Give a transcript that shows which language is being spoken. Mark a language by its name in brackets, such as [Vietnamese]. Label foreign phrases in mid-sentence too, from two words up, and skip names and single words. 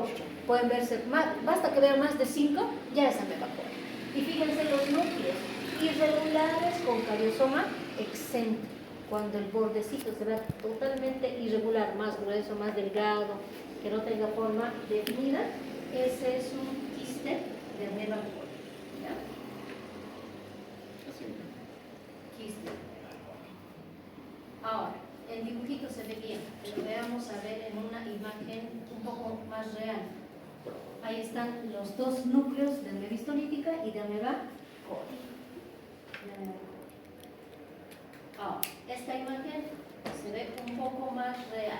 [Spanish] Pueden verse más, basta que vean más de 5, ya es ameba coli. Y fíjense los núcleos irregulares con cariosoma excéntrico. Cuando el bordecito se vea totalmente irregular, más grueso, más delgado, que no tenga forma definida, ese es un quiste de ameba coli. ¿Ya? Quiste. Ahora, el dibujito se ve bien, pero veamos a ver en una imagen un poco más real. Ahí están los dos núcleos de ameba histolítica y de ameba coli. Ahora, esta imagen se ve un poco más real.